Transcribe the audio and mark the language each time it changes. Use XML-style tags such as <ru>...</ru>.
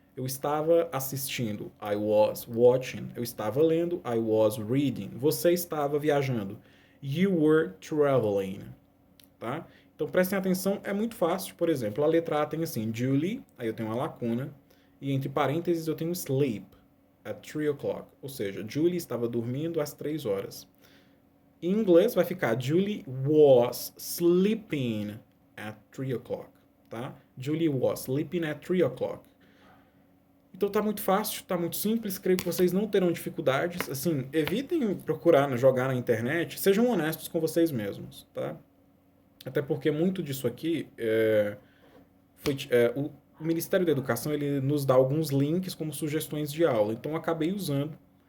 <pt>Eu estava assistindo,</pt> <en>I was watching.</en> <pt>Eu estava lendo,</pt> <en>I was reading.</en> <pt>Você estava viajando,</pt> <en>you were traveling.</en> <pt>Tá? Então prestem atenção, é muito fácil. Por exemplo, a letra A tem assim, Julie, aí eu tenho uma lacuna, e entre parênteses eu tenho sleep, at 3 o'clock. Ou seja, Julie estava dormindo às 3 horas. Em inglês vai ficar</pt> <en>Julie was sleeping at 3 o'clock,</en> <pt>tá?</pt> <en>Julie was sleeping at 3 o'clock.</en> <pt>Então tá muito fácil, tá muito simples, creio que vocês não terão dificuldades. Assim, evitem procurar, jogar na internet, sejam honestos com vocês mesmos, tá? Até porque muito disso aqui o Ministério da Educação ele nos dá alguns links como sugestões de aula, então eu acabei usando.</pt>